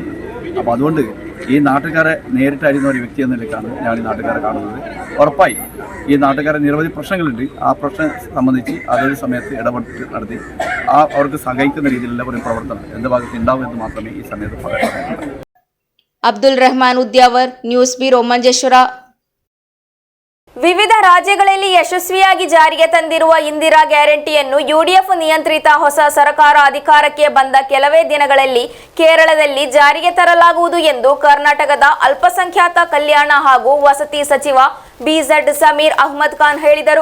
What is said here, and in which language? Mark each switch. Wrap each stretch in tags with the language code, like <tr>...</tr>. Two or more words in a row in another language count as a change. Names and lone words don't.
<ml>അപ്പോൾ അതുകൊണ്ട് ഈ നാട്ടുകാരെ നേരിട്ട് അറിയുന്ന ഒരു വ്യക്തി എന്ന നിലയ്ക്കാണ് ഞാൻ ഈ നാട്ടുകാരെ കാണുന്നത്. ഉറപ്പായി ഈ നാട്ടുകാരെ നിരവധി പ്രശ്നങ്ങളുണ്ട്. ആ പ്രശ്നം സംബന്ധിച്ച് അതൊരു സമയത്ത് ഇടപെട്ട് നടത്തി അവർക്ക് സഹായിക്കുന്ന രീതിയിലുള്ള ഒരു പ്രവർത്തനം എൻ്റെ ഭാഗത്ത് ഉണ്ടാവും എന്ന് മാത്രമേ ഈ സമയത്ത് പറയാൻ.</ml> <kn>ಅಬ್ದುಲ್ ರೆಹಮಾನ್ ಉದ್ಯಾವರ್,</kn> <en>news bureau</en> <kn>ಮಂಜೇಶ್ವರ. ವಿವಿಧ ರಾಜ್ಯಗಳಲ್ಲಿ ಯಶಸ್ವಿಯಾಗಿ ಜಾರಿಗೆ ತಂದಿರುವ ಇಂದಿರಾ ಗ್ಯಾರಂಟಿಯನ್ನು UDF ನಿಯಂತ್ರಿತ ಹೊಸ ಸರ್ಕಾರ ಅಧಿಕಾರಕ್ಕೆ ಬಂದ ಕೆಲವೇ ದಿನಗಳಲ್ಲಿ ಕೇರಳದಲ್ಲಿ ಜಾರಿಗೆ ತರಲಾಗುವುದು ಎಂದು ಕರ್ನಾಟಕದ ಅಲ್ಪಸಂಖ್ಯಾತ ಕಲ್ಯಾಣ ಹಾಗೂ ವಸತಿ ಸಚಿವ BZ ಸಮೀರ್ ಅಹ್ಮದ್ ಖಾನ್ ಹೇಳಿದರು.</kn>